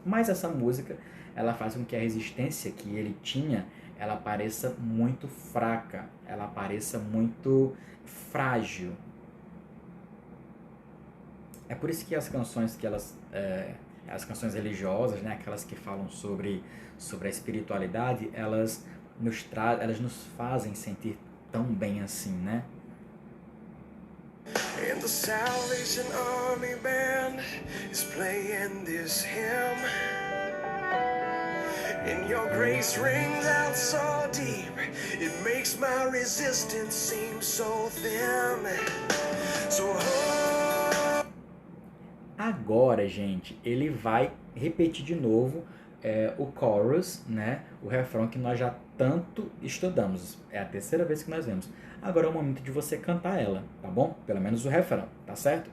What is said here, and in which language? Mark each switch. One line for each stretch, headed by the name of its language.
Portuguese: Mas essa música, ela faz com que a resistência que ele tinha, ela pareça muito fraca, ela pareça muito frágil. É por isso que as canções que as canções religiosas, né, aquelas que falam sobre a espiritualidade, elas nos fazem sentir tão bem assim, né?
English: And the Salvation Army band is playing this hymn. And your grace rings out so deep, it makes my resistance seem so thin. So
Portuguese: agora, gente, ele vai repetir de novo o chorus, né? O refrão que nós já tanto estudamos. É a terceira vez que nós vemos. Agora é o momento de você cantar ela, tá bom? Pelo menos o refrão, tá certo?